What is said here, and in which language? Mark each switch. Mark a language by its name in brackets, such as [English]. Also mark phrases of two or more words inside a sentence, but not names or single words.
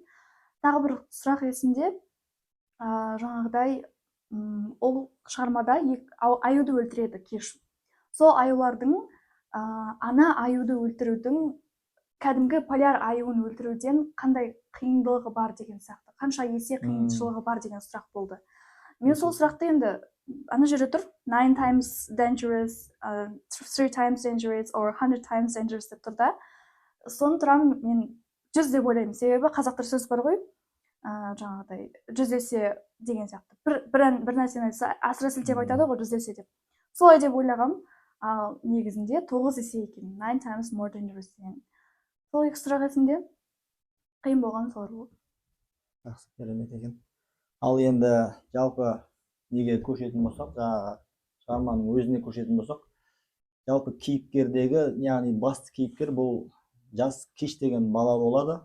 [Kazakh] Тағы бір сұрақ есімде, жаңағыдай ол шығармада аюды өлтіреді киш. Сол аюлардың ана аюды өлтірудің кәдімгі поляр аюын өлтіруден қандай қиындылығы бар деген сияқты, қанша есе қиыншылығы бар деген сұрақ болды. Мен сол сұрақты енді ана жерде тұр, [English] 9 times dangerous, 3 times dangerous, or 100 times dangerous [Kazakh] деп тұр да. Соны тұрам мен 100 деп ойлаймын, себебі қазақтар сөз бар ғой, жаңағыдай 100 есе деген сияқты. Бір нәрсені асыра сілтеп айтады ғой 100 есе деп. Солай деп ойлағам, ал негізінде 9 есе екен, [English] 9 times more dangerous [Kazakh] деген. Сол 2 сұрақ есімде, қиын болған солар болды. Жақсы, керемет екен. Ал енді жалпы неге көшетін болсақ, жаңағы шығарманың өзіне көшетін болсақ, жалпы кейіпкердегі, яғни басты кейіпкер бұл жас киш деген бала болады.